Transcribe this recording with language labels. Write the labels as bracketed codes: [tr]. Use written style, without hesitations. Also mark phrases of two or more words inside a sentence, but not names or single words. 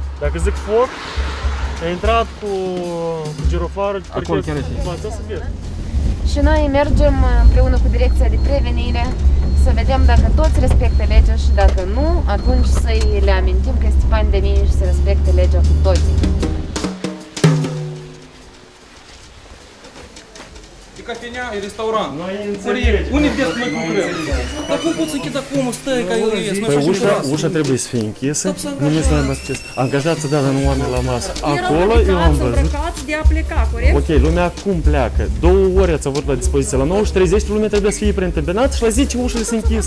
[ro] Dacă zic foc, a intrat cu girofarul, acolo chiar să vezi. Și noi mergem împreună cu Direcția de Prevenire să vedem dacă toți respectă legea și dacă nu, atunci să-i le amintim că este pandemie și să respecte legea cu toții. [ru] И кофейня, и ресторан. [ro] Unde vreți să noi concurăm? Dar cum poți să închid acum, stai ca eu ies? Ușa trebuie să fie închisă, nimeni să nu aibă acces. Angajați dată nu oameni la masă. Acolo eu am văzut. De a pleca, corect? Ok, lumea acum pleacă. 2 ore ați avut la dispoziție. La 9:30 lumea trebuie să fie preîntâmpinată și la 10 ușile sunt închise.